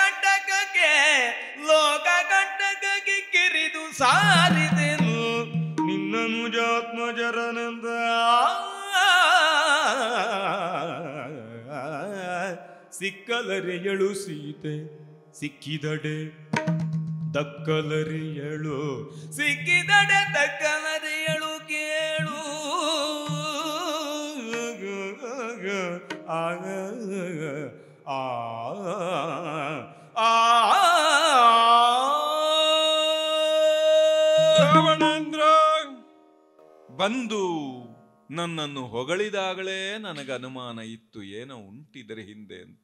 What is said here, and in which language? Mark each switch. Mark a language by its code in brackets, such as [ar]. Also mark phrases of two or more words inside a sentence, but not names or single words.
[kn] ಕಂಟಕ ಕಿಕ್ಕಿರಿದು ಸಾರಿದೆನು ನಿನ್ನ ಮುಜಾತ್ಮಜರನಂದ ಸಿಕ್ಕಲರಿಯಳು ಸೀತೆ ಸಿಕ್ಕಿದಡೆ ದಕ್ಕಲರಿಯಳು ಸಿಕ್ಕಿದಡೆ ದಕ್ಕಲರಿಯಳು ಕೇಳು ರಾವಣೇಂದ್ರ ಬಂದು ನನ್ನನ್ನು ಹೊಗಳಿದಾಗಲೇ ನನಗೆ ಅನುಮಾನ ಇತ್ತು, ಏನೋ ಉಂಟಿದರ ಹಿಂದೆ ಅಂತ.